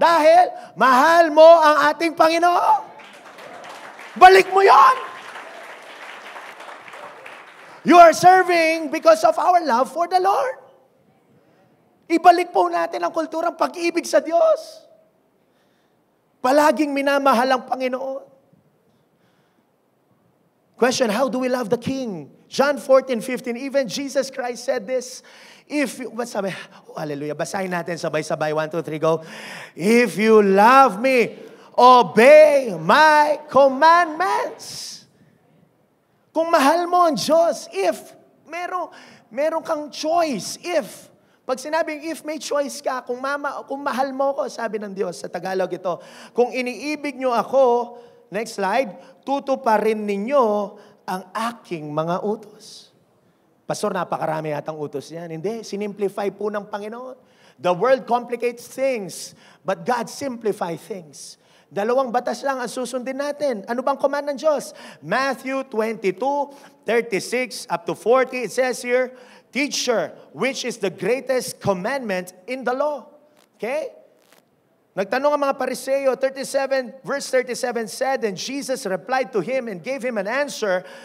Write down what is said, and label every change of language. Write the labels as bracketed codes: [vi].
[tl] Dahil mahal mo ang ating Panginoon. Balik mo yon. [en] You are serving because of our love for the Lord. [tl] Ibalik po natin ang kulturang pag-ibig sa Diyos. Palaging minamahal ang Panginoon. [en] Question, how do we love the King? John 14:15, even Jesus Christ said this. [tl] Hallelujah. Basahin natin sabay-sabay. 1, 2, 3, go. [en] If you love me, obey my commandments. [tl] Kung mahal mo ang Diyos, if, meron kang choice, if. Pag sinabing if, may choice ka. Kung mahal mo ko, sabi ng Diyos, sa Tagalog ito, kung iniibig nyo ako, next slide, tutuparin ninyo ang aking mga utos. Pastor, napakarami yatang utos niyan. Hindi, sinimplify po ng Panginoon. [en] The world complicates things, but God simplify things. [tl] 2 batas lang ang susundin natin. Ano bang command ng Diyos? Matthew 22:36 up to 40, [en] it says here, Teacher, which is the greatest commandment in the law? Okay? [tl] Nagtanong ang mga Pariseo, [en] 37, verse 37 said, and Jesus replied to him and gave him an answer.